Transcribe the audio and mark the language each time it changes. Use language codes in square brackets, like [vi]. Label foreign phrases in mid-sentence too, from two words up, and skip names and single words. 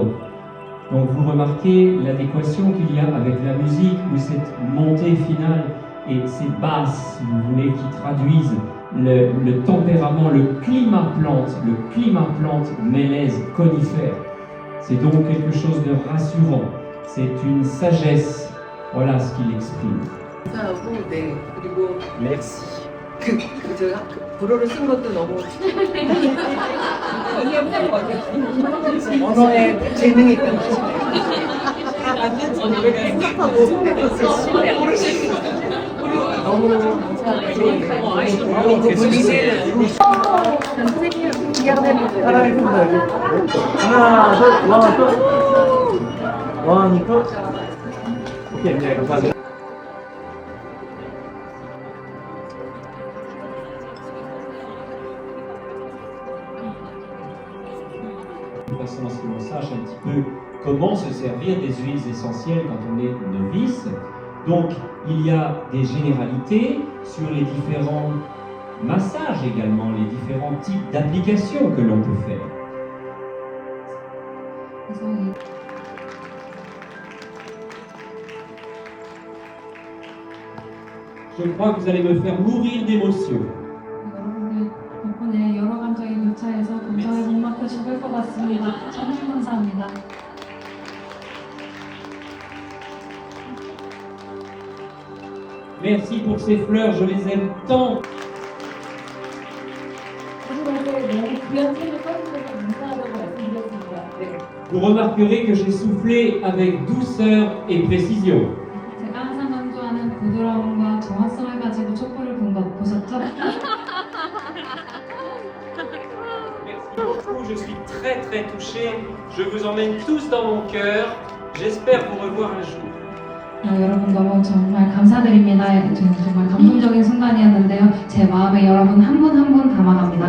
[fr] Donc vous remarquez l'adéquation qu'il y a avec la musique, où cette montée finale et ces basses, si vous voulez, qui traduisent le tempérament, le climat plante mélèze conifère. C'est donc quelque chose de rassurant, c'est une sagesse. Voilà ce qu'il exprime. [ko] 네, 그리고 [fr] Merci. [ko] 제가 불어를 쓴 것도 너무 언어에 재능이 있던 거죠. 생각하고 너무 하나, 둘, 원, 둘. 오케이, 네, 감사합니다. [fr] De façon à ce que l'on sache un petit peu comment se servir des huiles essentielles quand on est novice. Donc, il y a des généralités sur les différents massages également, les différents types d'applications que l'on peut faire. Je crois que vous allez me faire mourir d'émotion. [ko] 여러분들 덕분에 여러 감정이 교차해서 감정에 못 막혀 죽을 것 같습니다. 정말 감사합니다. [fr] Merci pour ces fleurs, je les aime tant. Vous remarquerez que j'ai soufflé avec douceur et précision. [ko] 제가 항상 강조하는 부드러움과 정확성을 가지고 촛불을 분 거 보셨죠? [fr] Merci beaucoup, je suis très très touché. Je vous emmène tous dans mon cœur. J'espère vous revoir un jour. [ko] 여러분 너무 정말 감사드립니다. 정말 감동적인 순간이었는데요. 제 마음에 여러분 한 분 한 분 담아갑니다.